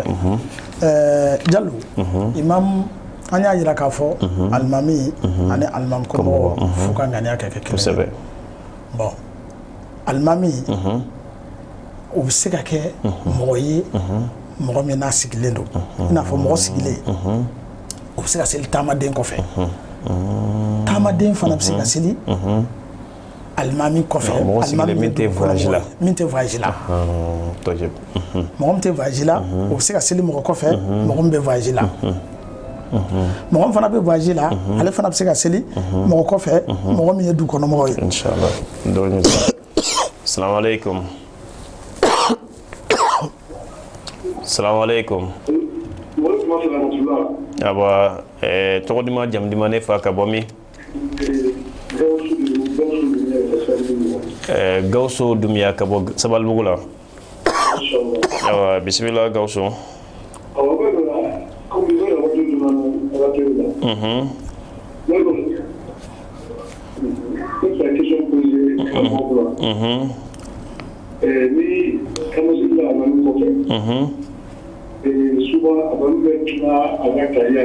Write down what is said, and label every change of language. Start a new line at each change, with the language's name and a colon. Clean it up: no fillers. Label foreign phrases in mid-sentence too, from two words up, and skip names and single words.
Bambara: Jalo imam an y'a jira k'a fɔ alimami ani alimankɔmɔgɔ f'u ka ŋaniya kɛ kelen ye bon alimami o bɛ se ka kɛ mɔgɔ ye mɔgɔ min n'a sigilen don i n'a fɔ mɔgɔ sigilen o bɛ se ka seli taamaden kɔfɛ taamaden fana bɛ se ka seli alimami kɔfɛ mɔgɔ sigilen min tɛ voyage la mɔgɔ min tɛ voyage la o bɛ se ka seli mɔgɔ kɔfɛ mɔgɔ min bɛ voyage la mɔgɔ min fana bɛ voyage la ale fana bɛ se ka seli mɔgɔ kɔfɛ mɔgɔ min ye du kɔnɔ mɔgɔ ye
Arabic: إن شاء الله السلام عليكم. السلام عليكم.
Bambara: Aba tɔgɔ duman jamu duman ne fa ka bɔ min? Gawusu Dumiya ka bɔ Sabalibugu la. Awa bisimila Gawusu. Ni kamasila la nanu kɔfɛ souvent a bɛ tila a ka carrière